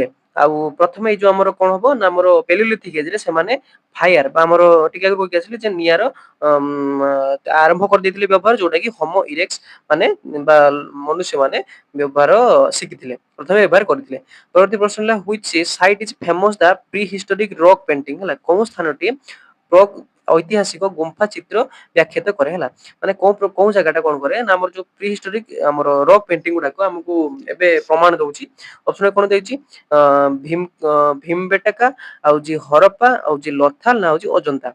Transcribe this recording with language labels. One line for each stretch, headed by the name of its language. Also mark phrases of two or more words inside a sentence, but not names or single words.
Odia: ଆଉ ପ୍ରଥମେ ଏଇ ଯୋଉ ଆମର କଣ ହବ ନା ଆମର
English: palaeolithic age
Odia: ରେ ସେମାନେ ଫାୟାର ବା ଆମର ଟିକେ ଆଗରୁ କହିକି ଆସିଲେ ଯେ ନିଆଁର ଆରମ୍ଭ କରିଦେଇଥିଲେ ବ୍ୟବହାର, ଯୋଉଟା କି ହୋମୋ ଇରେକ୍ସ ମାନେ ବା ମନୁଷ୍ୟ ମାନେ ବ୍ୟବହାର ଶିଖିଥିଲେ, ପ୍ରଥମେ ବ୍ୟବହାର କରିଥିଲେ। ପରବର୍ତ୍ତୀ ପ୍ରଶ୍ନ ହେଲା,
English: which site is famous the prehistoric rock painting?
Odia: ହେଲା, କୋଉ ସ୍ଥାନଟି ଐତିହାସିକ ଗୁମ୍ଫା ଚିତ୍ର ବ୍ୟାଖ୍ୟାତ କରେ? ହେଲା, ମାନେ କୋଉ ଜାଗାଟା କଣ କରେ ନା ଆମର ଯୋଉ ପ୍ରିହିଷ୍ଟୋରିକ ଆମର
English: rock painting
Odia: ଗୁଡାକ ଆମକୁ ଏବେ ପ୍ରମାଣ ଦଉଛି। ଅପସନ କଣ ଦେଇଛି, ଭୀମ ବେଟକା, ଆଉ ଜି ହରପ୍ପା, ଆଉ ଜି ଲୋଥାଲ, ନା ହଉଛି ଅଜନ୍ତା।